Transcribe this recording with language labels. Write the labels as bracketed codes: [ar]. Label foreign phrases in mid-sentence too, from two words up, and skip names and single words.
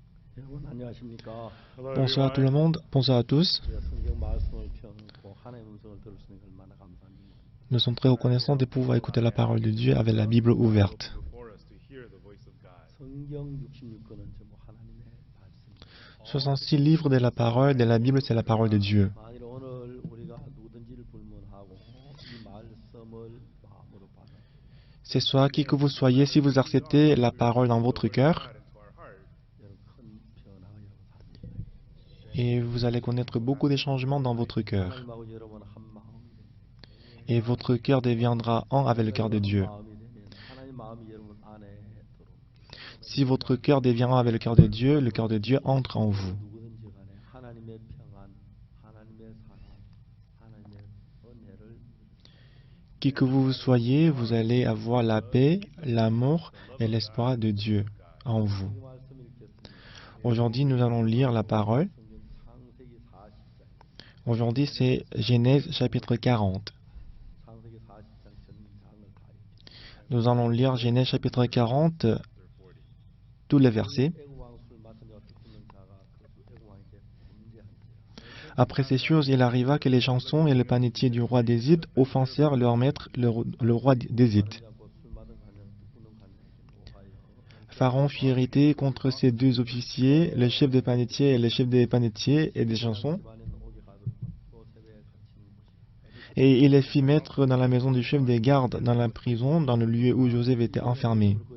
[ko] 여러분 안녕하십니까? [en] Hello, [fr] Bonsoir à tout le [en] everyone. [fr] monde, bonsoir à tous. [ko] 우리가 성경 말씀을 펴놓고 하나님의 음성을 들을 수 있는 게 얼마나 감사한지 모릅니다. [fr] Nous sommes très reconnaissants de pouvoir écouter la parole de Dieu avec la Bible ouverte. [en] Before us to hear the voice of God. [ko] 성경 66권은 전부 하나님의 말씀입니다. [fr] 66 livres de la parole de la Bible, c'est la parole de Dieu. [ko] 만일 오늘 우리가 누구든지를 불문하고 이 말씀을 마음으로 받아 [fr] Ce soir, qui que vous soyez, si vous acceptez la parole dans votre cœur, [en] Into our heart, [ko] 여러분 큰 변화가 여러분 삶에 [fr] et vous allez connaître beaucoup de changements dans votre cœur. [ko] 하나님하고 여러분 한 마음이 됩니다. [fr] Et votre cœur deviendra un avec le cœur de Dieu. [ko] 마음이 되면 하나님 마음이 여러분 안에 들어옵니다. [fr] Si votre cœur devient un avec le cœur de Dieu entre en vous. [ko] 누구든지 간에 하나님의 평안, 하나님의 사랑, 하나님의 은혜를 [fr] Qui que vous soyez, vous allez avoir la paix, l'amour et l'espoir de Dieu en vous. [ko] 이 말씀 읽겠습니다. [fr] Aujourd'hui, nous allons lire la parole. [ko] 성경 창세기 40장, [fr] Aujourd'hui, c'est Genèse chapitre 40. [ko] 창세기 40장 전장을 다 읽겠습니다. [fr] Nous allons lire Genèse chapitre 40, tous les versets. [ko] 애국왕술 맡은 자와 듣는 자가 그 애국왕에게 범죄한지라. [fr] Après ces choses, il arriva que les chansons et le panetier du roi d'Égypte offensèrent leur maître, le roi d'Égypte. Pharaon fut irrité contre ces deux officiers, le chef des panetiers et le chef des panetiers et des chansons, et il les fit mettre dans la maison du chef des gardes, dans la prison, dans le lieu où Joseph était enfermé.